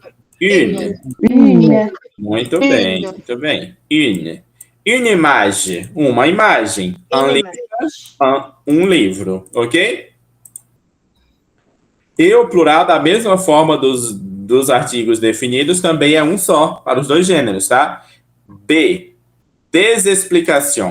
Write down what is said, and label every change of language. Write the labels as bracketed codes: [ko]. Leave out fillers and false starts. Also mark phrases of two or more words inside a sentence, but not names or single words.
[fr] Une, [pt] Muito bem, muito bem. [fr] Une. Une image. [pt] Uma imagem. Um livro, ok? E o plural, da mesma forma dos artigos definidos, também é um só para os dois gêneros, tá? B. Desexplicação.